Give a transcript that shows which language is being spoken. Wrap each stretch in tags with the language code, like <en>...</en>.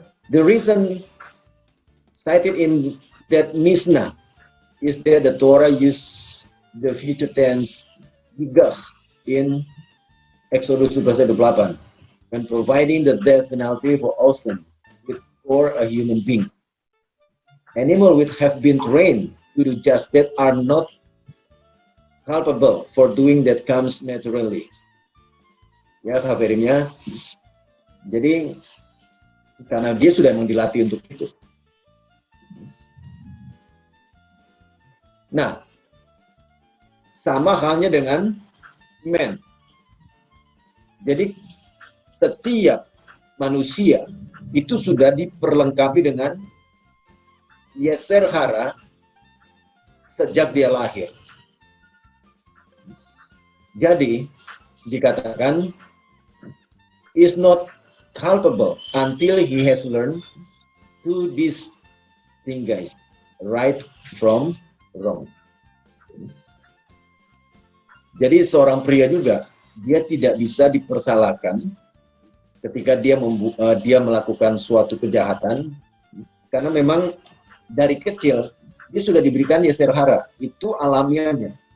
<en>The reason cited in that Mishnah is that the Torah used the future tense higah in Exodus 28 when providing the death penalty for oxen or a human being. Animals which have been trained to do just that are not culpable for doing that comes naturally.</en> <id>Ya, Hafirimnya. Jadi karena dia sudah memang dilatih untuk itu. Nah, sama halnya dengan men. Jadi setiap manusia itu sudah diperlengkapi dengan yeser hara sejak dia lahir. Jadi dikatakan</id> <en>is not culpable until he has learned to distinguish right from wrong.</en> <id>Jadi seorang pria juga dia tidak bisa dipersalahkan ketika dia melakukan suatu kejahatan karena memang dari kecil dia sudah diberikan yeser hara, itu alamiahnya.</id>